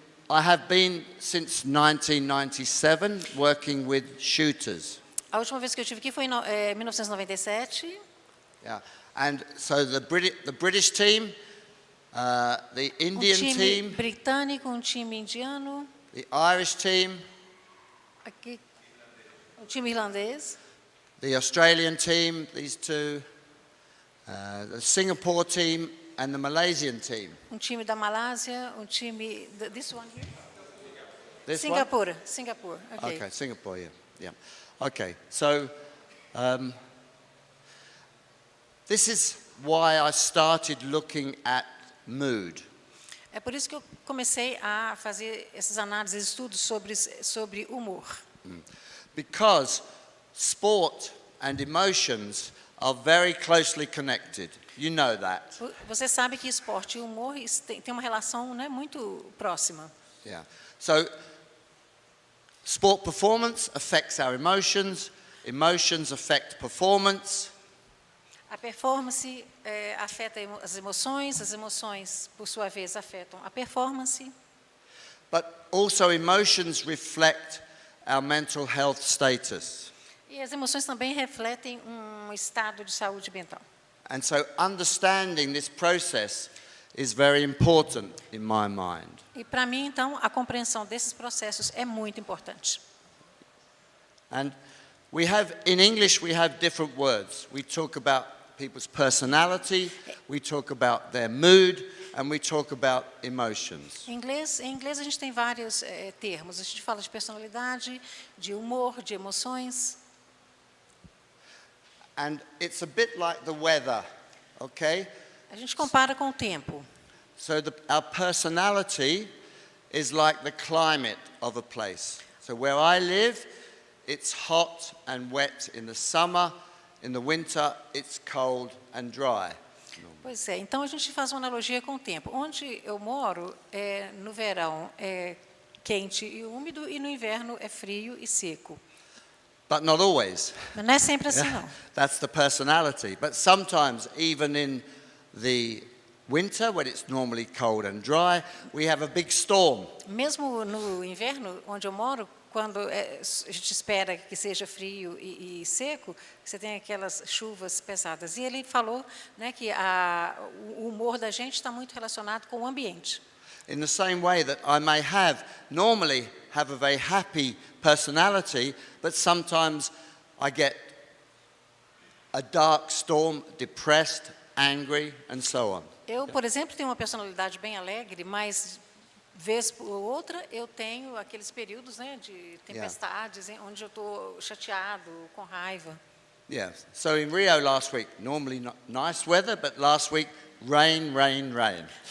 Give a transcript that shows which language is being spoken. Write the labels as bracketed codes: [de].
[en] I have been since 1997 working with shooters. [pt] A última vez que eu estive aqui foi em 1997. [en] Yeah. And so the British team, the Indian [pt] time [en] team, [pt] britânico, time indiano, [en] the Irish team, [pt] aqui, o time irlandês, [en] the Australian team, these two, the Singapore team, and the Malaysian team. [pt] time da Malásia, time... [en] This one here? This one? Singapore. Okay. Okay, Singapore, yeah. Okay, so this is why I started looking at mood. [pt] É por isso que eu comecei a fazer essas análises, estudos sobre humor. [en] Because sport and emotions are very closely connected. You know that. [pt] Você sabe que esporte e humor tem uma relação, né, muito próxima. [en] Yeah. So sport performance affects our emotions. Emotions affect performance. [pt] A performance afeta as emoções, por sua vez, afetam a performance. [en] But also emotions reflect our mental health status. [pt] E as emoções também refletem um estado de saúde mental. [en] And so understanding this process is very important in my mind. [pt] E para mim, então, a compreensão desses processos é muito importante. [en] And in English we have different words. We talk about people's personality, we talk about their mood, and we talk about emotions. [pt] Em inglês a gente tem vários termos. A gente fala de personalidade, de humor, de emoções. [en] And it's a bit like the weather, okay? [pt] A gente compara com o tempo. [en] So our personality is like the climate of a place. So where I live, it's hot and wet in the summer. In the winter, it's cold and dry. [pt] Pois é, então a gente faz uma analogia com o tempo. Onde eu moro, no verão é quente e úmido e no inverno é frio e seco. [en] but not always. [pt] Mas não é sempre assim, [en] Yeah. [pt] não. [en] That's the personality. But sometimes, even in the winter, when it's normally cold and dry, we have a big storm. [pt] Mesmo no inverno, onde eu moro, quando a gente espera que seja frio e seco, você tem aquelas chuvas pesadas. E ele falou, né, que o humor da gente está muito relacionado com o ambiente. [en] In the same way that I may normally have a very happy personality, but sometimes I get a dark storm, depressed, angry, and so on. [pt] Eu, por exemplo, tenho uma personalidade bem alegre, mas vez por outra eu tenho aqueles períodos, né, de tempestades, onde eu estou chateado, com raiva. [en] Yeah. So in Rio last week, normally not nice weather, but last week rain, rain, rain.